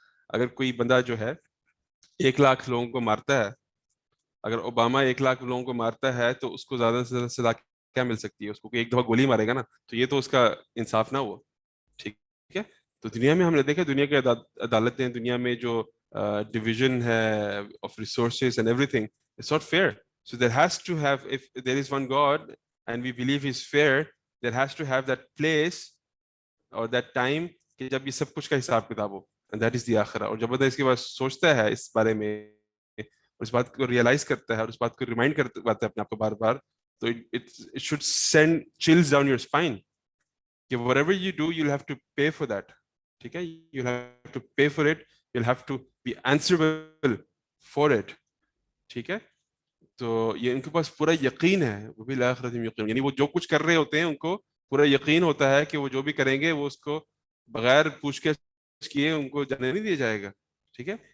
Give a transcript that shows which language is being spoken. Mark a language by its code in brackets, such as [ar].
[ur] اگر کوئی بندہ جو ہے 1,00,000 لوگوں کو مارتا ہے، اگر اوباما 1,00,000 لوگوں کو مارتا ہے تو اس کو زیادہ سے زیادہ سزا کیا مل سکتی ہے؟ اس کو ایک دفعہ گولی مارے گا نا، تو یہ تو اس کا انصاف نہ ہوا. ٹھیک ہے. تو دنیا میں ہم نے دیکھا، دنیا کی عدالتیں، دنیا میں جو ڈویژن ہے [en] Of resources and everything, it's not fair. So there has to have, if there is one God and we believe he's fair, there has to have that place or that time [ur] کہ جب یہ سب کچھ کا حساب کتاب ہو. [en] And that is the آخرہ. [ur] اور جب بندہ اس کے بعد سوچتا ہے اس بارے میں، اس بات کو ریئلائز کرتا ہے اور اس بات کو ریمائنڈ کرتا ہے اپنے آپ کو بار بار، تو [en] it should send chills down your spine [ur] کہ [en] whatever you do you'll have to pay for that. [ur] ٹھیک ہے. [en] You'll have to pay for it, you'll have to be answerable for it. [ur] ٹھیک ہے. تو یہ ان کے پاس پورا یقین ہے، وہ بھی [ar] بالآخرۃ ہم یوقنون. [ur] یعنی وہ جو کچھ کر رہے ہوتے ہیں ان کو پورا یقین ہوتا ہے کہ وہ جو بھی کریں گے وہ اس کو بغیر پوچھ کے کیے ان کو جانے نہیں دیا جائے گا. ٹھیک ہے.